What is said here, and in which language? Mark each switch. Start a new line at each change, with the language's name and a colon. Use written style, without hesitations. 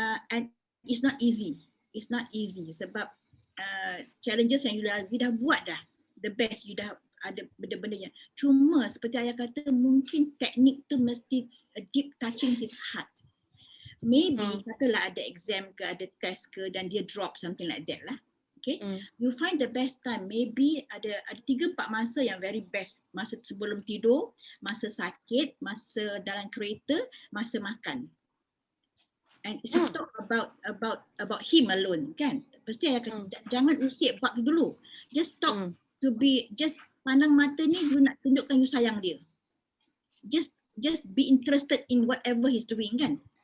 English: And it's not easy. It's not easy
Malay: sebab
English: challenges
Malay: yang you dah buat dah
English: the best, you
Malay: dah ada benda-bendanya. Cuma seperti Ayah kata, mungkin teknik tu mesti
English: deep touching his heart.
Malay: Maybe katalah ada exam ke, ada test ke, dan dia
English: drop something like that
Malay: lah.
English: Okay, you find the best time.
Malay: Maybe ada 3-4 masa yang
English: very best.
Malay: Masa sebelum tidur, masa sakit, masa dalam kereta, masa makan.
English: And it's talk about him alone, kan?
Malay: Pasti Ayah kata jangan usik bab tu dulu.
English: Just talk to be, just
Malay: pandang mata ni, you nak tunjukkan you sayang dia.
English: Just be interested in whatever he's doing, kan?